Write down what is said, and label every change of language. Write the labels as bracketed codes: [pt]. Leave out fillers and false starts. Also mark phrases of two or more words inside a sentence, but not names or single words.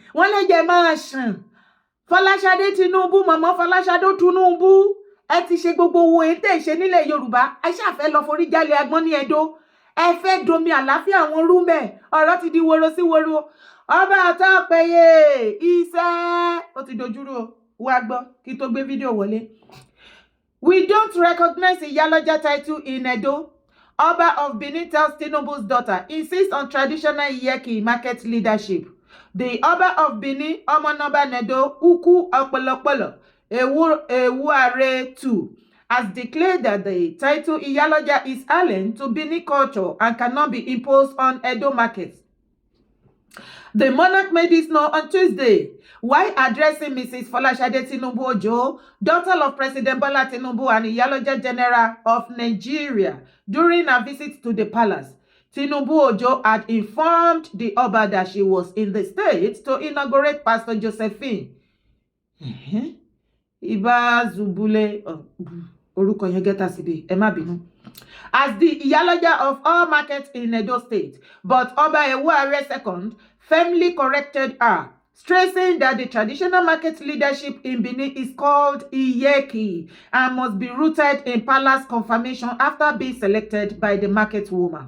[yo] wọ́n lè jẹ́ máa ṣàn Fọláṣadé Tinubu mọ̀mọ́ Fọláṣadé Tinubu ẹ ti ṣe gbogbo owó ẹ̀ tẹ̀ ṣe nílẹ̀ Yorùbá ẹ ṣàfẹ́ lọ forí jálẹ̀ agbọ́n ní Ẹdó ẹ fẹ́ domi àlàáfíà àwọn rúmẹ̀ ọ̀rọ̀ ti di woro sí woro ọba àtọ́pẹ̀yẹ iṣẹ́ ó ti dojúrú wá gbọ́ kí tó gbé fídíò wọlé. [en] We don't recognize Iyaloja title in Edo. Oba of Benin tells Tinubu's daughter insists on traditional Iyeki market leadership. The Oba of Benin, Omonoba Nedo, Uku Opolopolo, Ewuare II, has declared that the title Iyaloja is alien to Benin culture and cannot be imposed on Edo markets. The monarch made this known on Tuesday while addressing Mrs. Folashade Tinubu Ojo, daughter of President Bola Tinubu and Iyaloja General of Nigeria, during a visit to the palace. Tinubu Ojo had informed the Oba that she was in the state to inaugurate Pastor Josephine. Iba Zubule Oruko Yegeta Sibi, Emma Binu. As the Iyaloja of all markets in Edo State, but Oba Ewuare II firmly corrected her, stressing that the traditional market leadership in Benin is called Iyeki and must be rooted in palace confirmation after being selected by the market woman.